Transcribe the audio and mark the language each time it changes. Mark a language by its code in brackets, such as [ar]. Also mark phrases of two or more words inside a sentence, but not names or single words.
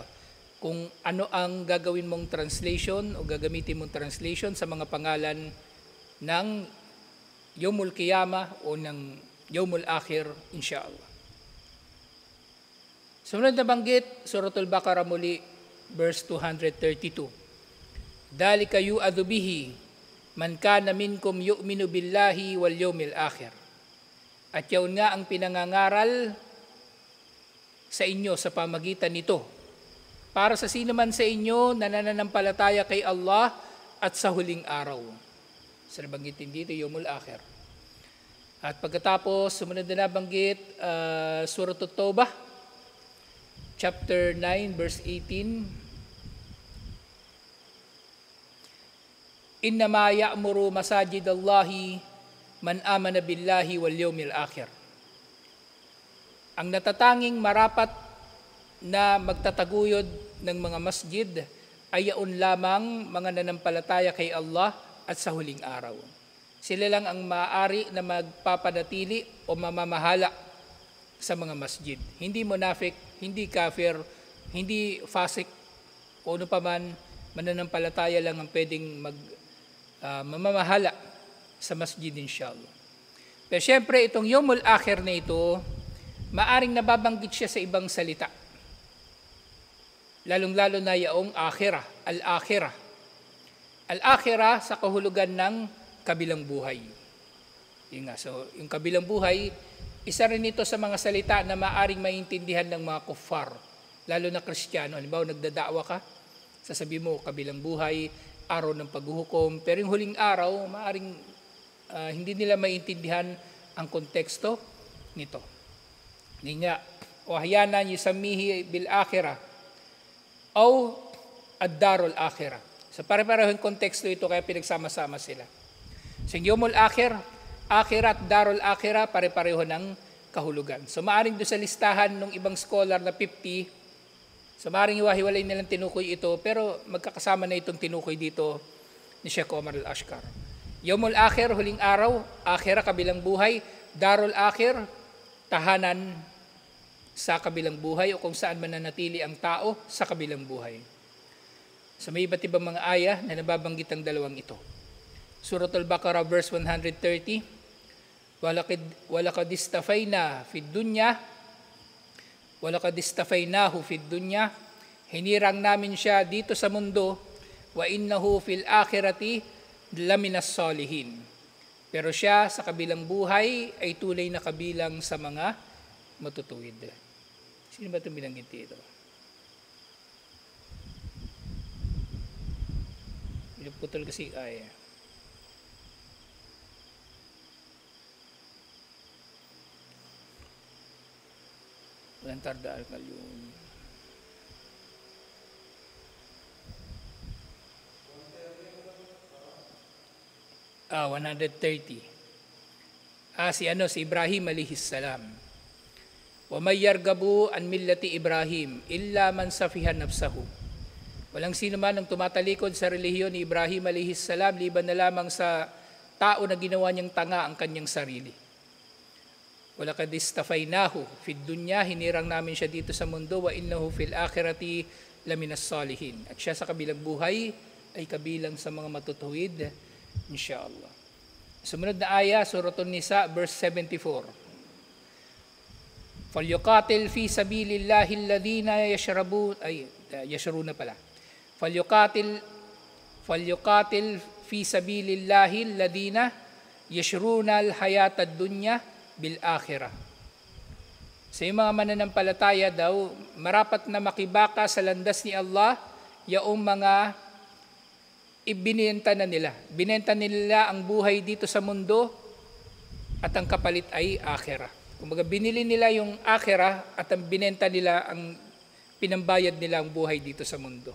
[tl] Kung ano ang gagawin mong translation o gagamitin mong translation sa mga pangalan ng [ar] يوم القيامة [tl] o ng [ar] يوم الآخر, [tl] inshallah. Sumunod na banggit, Suratul Baqarah muli, verse 232. [ar] ذلك يوعظ به من كان منكم يؤمن بالله واليوم الآخر. [tl] At yaon nga ang pinangangaral sa inyo sa pamagitan nito. Para sa sino man sa inyo na nananampalataya kay Allah at sa huling araw. Sa nabanggitin dito, [ar] يوم الآخر. [tl] At pagkatapos, sumunod na nabanggit, Surah At-Taubah, chapter 9, verse 18. [ar] إنما يعمر مساجد الله من آمن بالله واليوم الآخر. [tl] Ang natatanging marapat na magtataguyod ng mga masjid ay yaon lamang mga nanampalataya kay Allah at sa huling araw. Sila lang ang maaari na magpapanatili o mamamahala sa mga masjid. Hindi munafik, hindi kafir, hindi fasik, o ano pa man, mananampalataya lang ang pwedeng mamamahala sa masjid, inshallah. Pero syempre, itong Yawmul Akhir na ito, maaring nababanggit siya sa ibang salita. Lalong-lalo na yaong akhirah, al-akhirah. Al-akhirah sa kahulugan ng kabilang buhay. Yun nga, so yung kabilang buhay, isa rin ito sa mga salita na maaring maintindihan ng mga kuffar, lalo na Kristiyano. Halimbawa, nagdadakwa ka, sasabi mo, kabilang buhay, araw ng paghuhukom, pero yung huling araw, maaring hindi nila maintindihan ang konteksto nito. Hindi nga, [ar] وأحيانا يسميه بالآخرة أو الدار الآخرة. [tl] So pare-pareho yung konteksto ito, kaya pinagsama-sama sila. So yung [ar] يوم الآخر, [tl] Akhirat, [ar] دار الآخرة, [tl] pare-pareho ng kahulugan. So maaring doon sa listahan ng ibang scholar na 50, so maaaring iwahiwalay nilang tinukoy ito, pero magkakasama na itong tinukoy dito ni Sheikh Omar Al-Ashkar. [ar] يوم الآخر, [tl] huling araw, Akhirah, kabilang buhay, [ar] دار الآخر, [tl] tahanan sa kabilang buhay o kung saan mananatili ang tao sa kabilang buhay. So may iba't ibang mga aya na nababanggit ang dalawang ito. Suratul Baqarah, verse 130, [ar] ولقد اصطفينا في الدنيا ولقد اصطفيناه في الدنيا Walaqad istafaynahu fid dunya, [tl] hinirang namin siya dito sa mundo, [ar] وإنه في الآخرة لمن الصالحين. [tl] Pero siya sa kabilang buhay ay tunay na kabilang sa mga matutuwid. Sino ba itong binanggit dito? Pinuputol kasi ay walang tarda al-kalyum. Ah, 130. [ar] سي إبراهيم عليه السلام. ومن يرغب عن ملة إبراهيم إلا من سفه نفسه. [tl] Walang sino man ang tumatalikod sa relihiyon ni Ibrahim [ar] عليه السلام [tl] liban na lamang sa tao na ginawa niyang tanga ang kanyang sarili. [ar] ولقد اصطفيناه في الدنيا, [tl] hinirang namin siya dito sa mundo, [ar] وإنه في الآخرة لمن الصالحين. [tl] At siya sa kabilang buhay ay kabilang sa mga matutuwid, insyaallah. Sumunod na aya, Suratul Nisa, verse 74. [ar] فَلْيُقَاتِلْ فِي سَبِيلِ اللَّهِ الَّذِينَ يَشْرُونَ pala. فَلْيُقَاتِلْ فِي سَبِيلِ اللَّهِ الَّذِينَ يَشْرُونَ الْحَيَاةَ الدُّنْيَا بِالْآخِرَةِ. [tl] Sa mga mananampalataya daw, marapat na makibaka sa landas ni Allah yaong mga ibinenta na nila. Binenta nila ang buhay dito sa mundo at ang kapalit ay akhirah. Kumbaga binili nila yung akhirah at ang binenta nila, ang pinambayad nila ang buhay dito sa mundo.